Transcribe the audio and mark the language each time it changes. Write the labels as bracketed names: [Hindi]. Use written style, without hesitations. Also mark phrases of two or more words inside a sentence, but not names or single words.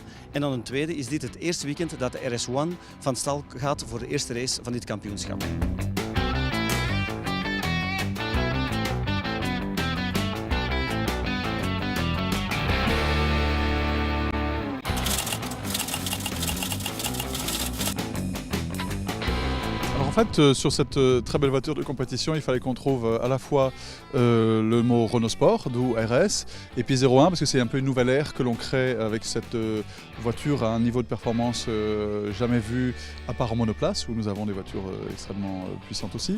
[Dutch] En dan een tweede is dit het eerste weekend dat de RS1 van stal gaat voor de eerste race van dit kampioenschap. [French] En fait, sur cette très belle voiture de compétition, il fallait qu'on trouve à la fois le mot Renault Sport, d'où RS, et puis 01, parce que c'est un peu une nouvelle ère que l'on crée avec cette voiture à un niveau de performance jamais vu, à part en monoplace, où nous avons des voitures extrêmement puissantes aussi.